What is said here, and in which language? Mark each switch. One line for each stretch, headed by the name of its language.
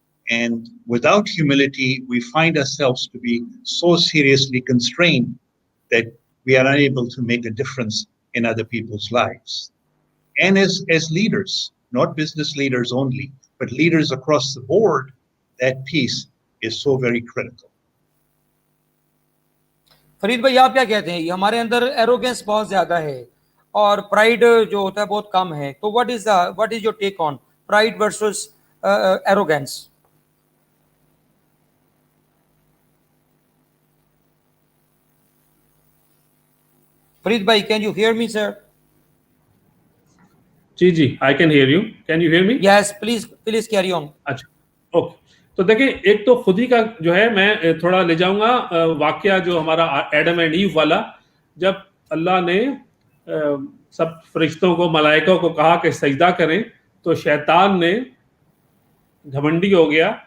English: And without humility, we find ourselves to be so seriously constrained that we are unable to make a difference in other people's lives. And as leaders, not business leaders only, but leaders across the board, that piece is so very critical.
Hindi: Farid भाई आप क्या कहते हैं? ये हमारे अंदर arrogance बहुत ज्यादा है और प्राइड जो होता है बहुत कम है.
English: तो what is your take on pride versus arrogance? Farid bhai, can you hear me, sir? जी, I can hear you. Can you hear me? Yes, please carry on.
Hindi: अच्छा, ओके. तो देखिए, एक तो खुद ही का जो है मैं थोड़ा ले जाऊंगा वाकया जो हमारा एडम एंड ईव वाला, जब अल्लाह ने सब फरिश्तों को, मलाइकों को कहा कि सजदा करें, तो शैतान ने घमंडी हो गया.